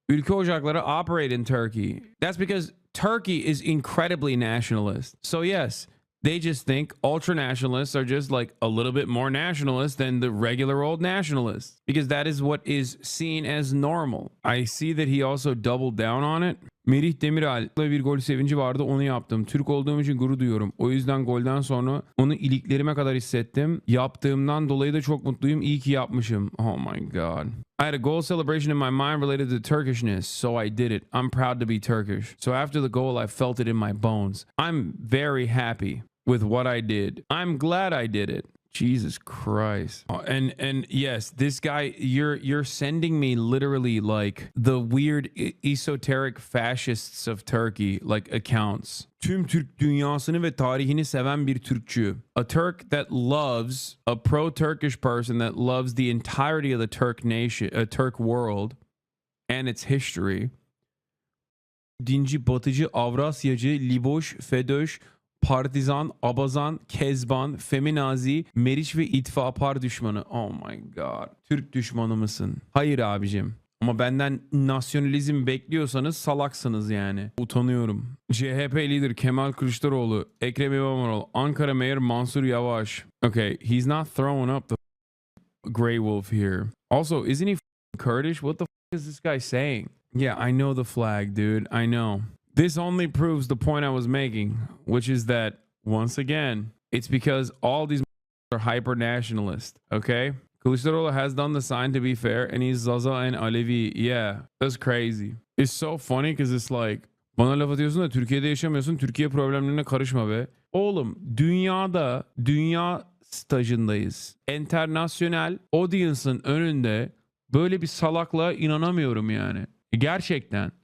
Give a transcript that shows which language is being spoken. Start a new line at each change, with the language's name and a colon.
English: Ülke ocakları operate in Turkey. That's because Turkey is incredibly nationalist. So yes, they just think ultra nationalists are just like a little bit more nationalist than the regular old nationalists because that is what is seen as normal. I see that he also doubled down on it.
Turkish: Merih Demiral'la bir gol sevinci vardı, onu yaptım. Türk olduğum için gurur duyuyorum. O yüzden golden sonra onu iliklerime kadar hissettim. Yaptığımdan dolayı da çok mutluyum. İyi ki yapmışım.
English: Oh my god. I had a goal celebration in my mind related to Turkishness, so I did it. I'm proud to be Turkish. So after the goal, I felt it in my bones. I'm very happy with what I did. I'm glad I did it. Jesus Christ. And yes, this guy, you're sending me literally like the weird esoteric fascists of Turkey like accounts.
Turkish: Tüm Türk dünyasını ve tarihini seven bir Türkçü.
English: A Turk that loves, a pro-Turkish person that loves the entirety of the Turk nation, a Turk world and its history.
Turkish: Dinci, batıcı, Avrasyacı, Liboş, Fedoş, Partizan, Abazan, Kezban, Feminazi, Meriç ve İttifakar düşmanı.
English: Oh my god.
Turkish: Türk düşmanı mısın? Hayır abicim. Ama benden nasyonalizm bekliyorsanız salaksınız yani. Utanıyorum. CHP lider Kemal Kılıçdaroğlu, Ekrem İmamoğlu, Ankara Mayor Mansur Yavaş.
English: Okay, he's not throwing up the Grey Wolf here. Also, isn't he Kurdish? What the is this guy saying? Yeah, I know the flag, dude. I know. This only proves the point I was making, which is that, once again, it's because all these are hyper-nationalist, okay? Kılıçdaroğlu has done the sign to be fair, and he's Zaza and Alevi. Yeah, that's crazy. It's so funny because it's like,
Turkish: bana laf atıyorsun da Türkiye'de yaşamıyorsun, Türkiye problemlerine karışma be. Oğlum, dünya stajındayız. Internasyonel audience'ın önünde böyle bir salaklığa inanamıyorum yani. Gerçekten.